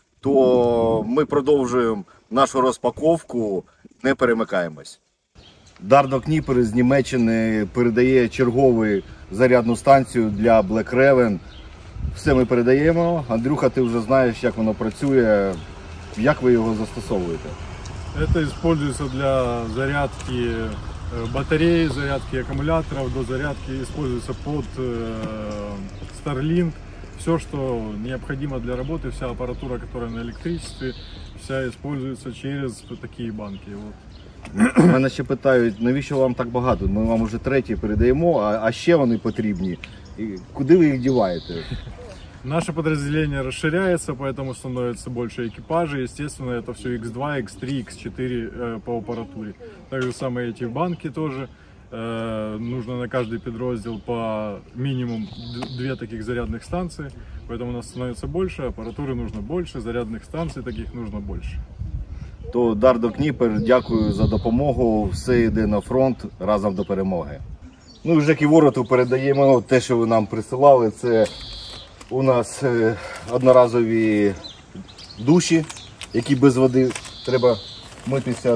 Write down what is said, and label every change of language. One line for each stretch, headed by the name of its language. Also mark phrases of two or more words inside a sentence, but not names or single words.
Ukrainian: То ми продовжуємо нашу розпаковку, не перемикаємось. Дардо Кніпер з Німеччини передає чергову зарядну станцію для Black Raven. Все ми передаємо. Андрюха, ти вже знаєш, як воно працює. Як ви його застосовуєте?
Russian: Это используется для зарядки батареи, зарядки аккумуляторов, до зарядки используется под Starlink. Все, что необходимо для работы, вся аппаратура, которая на электричестве, вся используется через такие банки. Вот.
Ukrainian: Мене ще питають, навіщо вам так багато? Ми вам вже третій передаємо, а ще вони потрібні. І куди ви їх діваєте?
Russian: Наше подразделение расширяется, поэтому становится больше экипажей. Естественно, это все X2, X3, X4 по аппаратуре. Также самые эти банки тоже. Нужно на каждый подраздел по минимум 2 таких зарядных станции. Поэтому у нас становится больше, аппаратуры нужно больше, зарядных станций таких нужно больше.
Ukrainian: То Дардо Кніпер, дякую за допомогу. Все йде на фронт, разом до перемоги. Ну і Жекі Вороту передаємо те, що ви нам присилали. Це у нас одноразові душі, які без води треба митися.